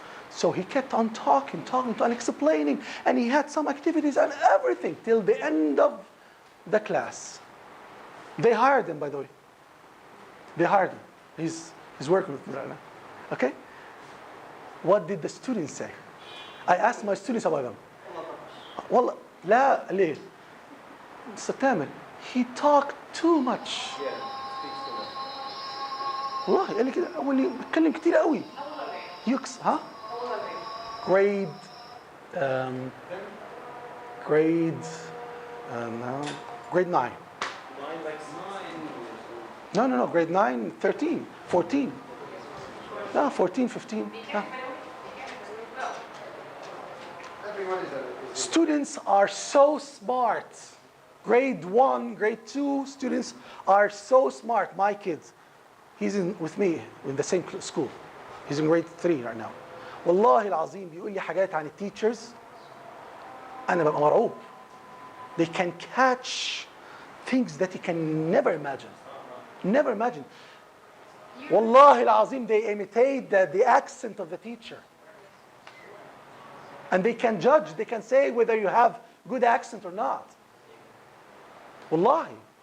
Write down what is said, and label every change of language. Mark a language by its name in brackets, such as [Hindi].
[English] So he kept on talking and explaining, and he had some activities and everything till the end of the class. They hired him, by the way. They hired him. He's working with me right now. Okay? What did the students say? I asked my students about them. [Arabic] والله لا ليه؟ Mr. [English] Tamer, he talked too much. [Arabic] والله قال لي كده أول لي بيتكلم كتير قوي. [English] يكس ها؟ Grade grade 9. No, grade 9, 13, 14. No, 14, 15. No. Students are so smart. Grade 1, grade 2 students are so smart. My kids, he's with me in the same school. He's in grade 3 right now. [Arabic] والله العظيم بيقول لي حاجات عن التيتشرز أنا ببقى مرعوب. [English] They can catch things that you can never imagine. Never imagine. [Arabic] والله العظيم [English] they imitate the accent of the teacher. And they can judge, they can say whether you have good accent or not. Wallahi.